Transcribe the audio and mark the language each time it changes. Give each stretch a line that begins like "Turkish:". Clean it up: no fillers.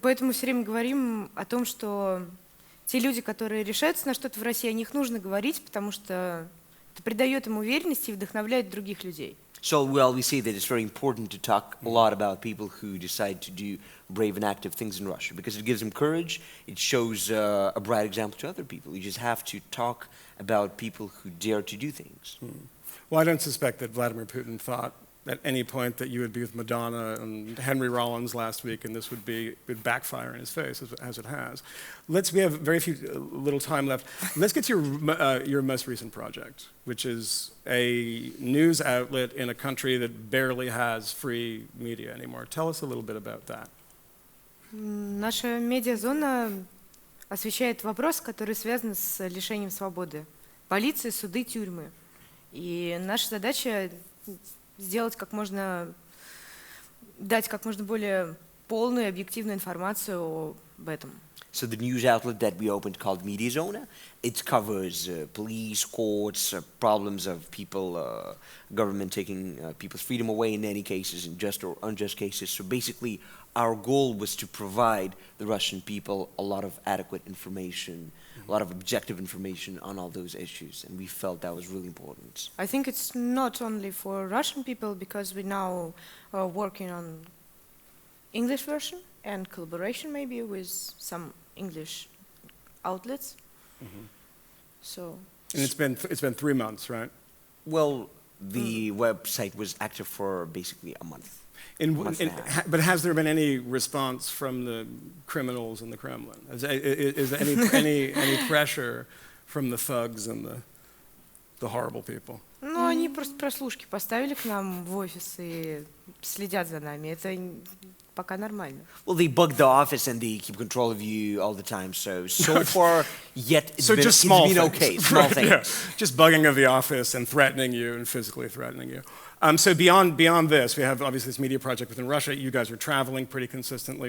Russian: Поэтому все время говорим о том, что те люди, которые решаются на что-то в России, о них нужно говорить, потому что это придает им уверенности и вдохновляет других людей.
English: So, well, we say that it's very important to talk a lot about people who decide to do brave and active things in Russia, because it gives them courage, it shows a bright example to other people. You just have to talk about people who dare to do things. Well, I don't suspect that Vladimir Putin thought at any point that you would be with Madonna and Henry Rollins last week, and this would backfire in his face, as it has. We have very little time left. Let's get to your most recent project, which is a news outlet in a country that barely has free media anymore. Tell us a little bit about that.
Russian: Наша медиазона освещает вопрос, который связан с лишением свободы. Полиция, суды, тюрьмы. И наша задача дать как можно более полную и объективную информацию об этом.
English: So the news outlet that we opened called Mediazona, it covers police, courts, problems of people, government taking people's freedom away in any cases, in just or unjust cases. So basically, our goal was to provide the Russian people a lot of adequate information, a lot of objective information on all those issues, and we felt that was really important. I think it's not only for Russian people, because we now are working on English version and collaboration maybe with some English outlets. So. And it's been 3 months, right? Well, the website was active for basically a month. But has there been any response from the criminals in the Kremlin? Is there any pressure from the thugs and the horrible people?
Russian: Ну, они просто прослушки поставили к нам в офис и следят за нами. Это пока нормально.
English: Well, they bug the office and they keep control of you all the time. So far, yet it's been okay. Small things. Yeah. Just bugging of the office and threatening you and physically threatening you. So beyond this, we have obviously this media project within Russia. You guys are traveling pretty consistently.